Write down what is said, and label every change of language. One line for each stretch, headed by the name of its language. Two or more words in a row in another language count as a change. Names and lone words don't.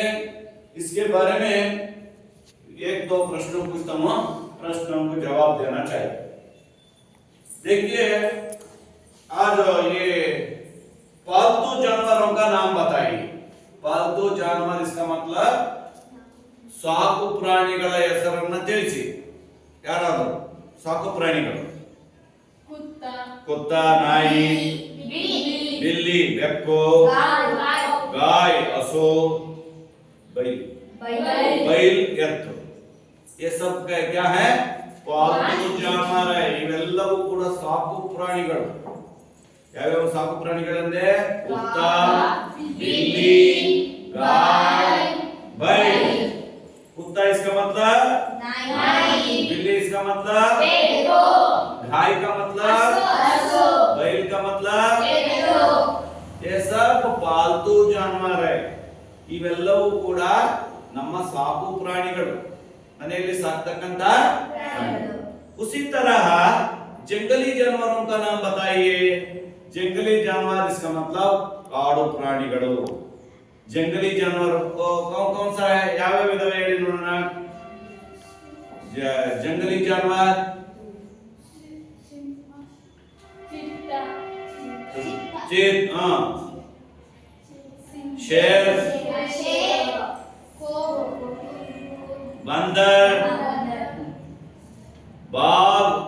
Hindi: इसके बारे में एक दो प्रश्नों पूछता हूं, प्रश्नों को जवाब देना चाहिए। देखिए आज ये पालतू जानवरों का नाम बताइए। पालतू जानवर इसका मतलब
Kannada: ಸಾಕು ಪ್ರಾಣಿಗಳ ಹೆಸರನ್ನು ತಿಳಿಸಿ। ಯಾರಾದರೂ ಸಾಕು ಪ್ರಾಣಿಗಳು? ಕುತ್ತ, ನಾಯಿ,
Hindi: बिल्ली, बेक्को, गाय, हसू, बैल, एत्त, ये सब क्या है? पालतू जानवर है।
Kannada: ಇವೆಲ್ಲವೂ ಕೂಡ ಸಾಕು ಪ್ರಾಣಿಗಳು। ಯಾವ್ಯಾವ ಸಾಕು ಪ್ರಾಣಿಗಳಂದ್ರೆ ಕುತ್ತ,
Hindi: बिल्ली, गाय, बैल। कुत्ता इसका मतलब नाई, बिल्ली इसका मतलब बेटो, गाय का मतलब बैल का मतलब ये सब पालतू जानवर है।
Kannada: ಇವೆಲ್ಲವೂ ಕೂಡ ನಮ್ಮ ಸಾಕು ಪ್ರಾಣಿಗಳು, ಮನೆಯಲ್ಲಿ ಸಾಕ್ತಕ್ಕಂತ ಪ್ರಾಣಿಗಳು।
Hindi: उसी तरह जंगली जानवरों का नाम बताइए। जंगली जानवर इसका मतलब
Kannada: ಕಾಡು ಪ್ರಾಣಿಗಳು।
Hindi: जंगली जानवर कौन कौन सा है?
Kannada: ಯಾವ್ಯಾವ ವಿಧವೆ ಹೇಳಿ ನೋಡೋಣ।
Hindi: जंगली जानवर चीता, हाँ, शेर, बंदर, बाघ।